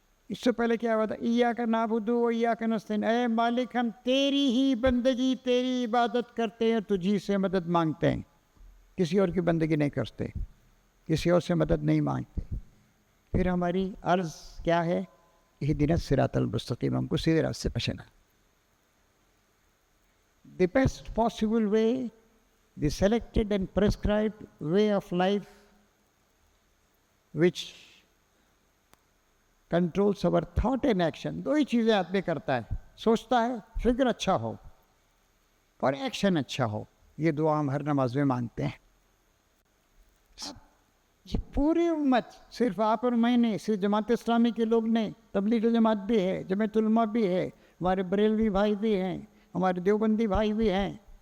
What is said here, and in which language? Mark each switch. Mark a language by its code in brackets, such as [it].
[ur] اس سے پہلے کیا ہوا تھا؟ [ar] ایاک نعبد و ایاک نستعین، [ur] اے مالک ہم تیری ہی بندگی، تیری عبادت کرتے ہیں، تجھی سے مدد مانگتے ہیں، کسی اور کی بندگی نہیں کرتے، کسی اور سے مدد نہیں مانگتے. پھر ہماری عرض کیا ہے؟ [ar] اہدنا الصراط المستقیم، [ur] ہم کو سیدھے راستے پہ چلنا. [en] The best possible way, the selected and prescribed way of life which controls our thought and action. [ur] دو ہی چیزیں آدمی کرتا ہے، سوچتا ہے فکر اچھا ہو اور ایکشن اچھا ہو. یہ دعا ہم ہر نماز میں مانگتے ہیں. یہ پوری امت، صرف آپ اور میں نہیں، صرف جماعت اسلامی کے لوگ نہیں، تبلیغ جماعت بھی ہے، جمعیت علماء بھی ہے، ہمارے بریلوی بھائی بھی ہیں، ہمارے دیوبندی بھائی بھی ہیں.